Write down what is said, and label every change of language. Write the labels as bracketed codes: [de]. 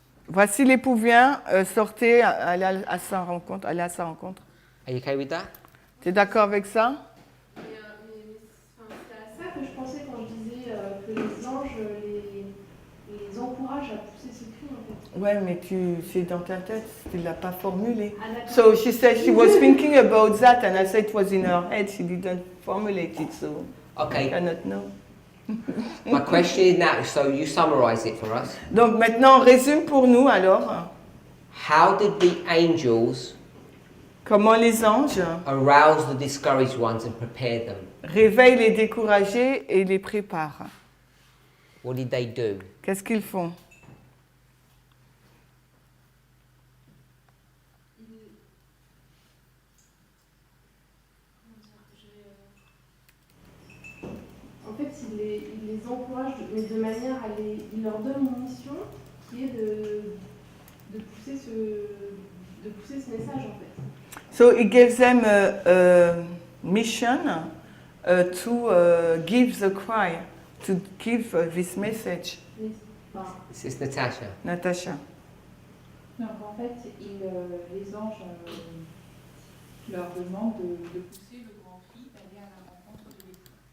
[fr] Voici l'époux vient, sortez, allez à sa rencontre. [en] Are you okay with that? [fr] Tu es d'accord avec ça? Mais, enfin, c'est à ça que je pensais quand je disais que les anges les encouragent à pousser ce cri en fait. Ouais, mais c'est dans ta tête, tu ne l'as pas formulé. Ah, d'accord. [en] So she said she was thinking about that and I said it was in her head, she didn't formulate it, so I Okay. cannot know. My question is now, so you summarize it for us. [fr] Donc maintenant, on résume pour nous alors. [en] How did the angels [fr] Comment les anges [en] arouse the discouraged ones and prepare them? [fr] réveillent les découragés et les préparent. [en] What did they do? [fr] Qu'est-ce qu'ils font? En fait, il les encourage, mais de manière à il leur donne une mission qui est de pousser ce message en fait. [en] So it gives them a mission to give the cry, to give this message. [fr] Enfin, [en] It's Natasha. Natasha. [fr] Donc en fait, les anges leur demandent de pousser le grand cri d'aller à la rencontre de l'époux.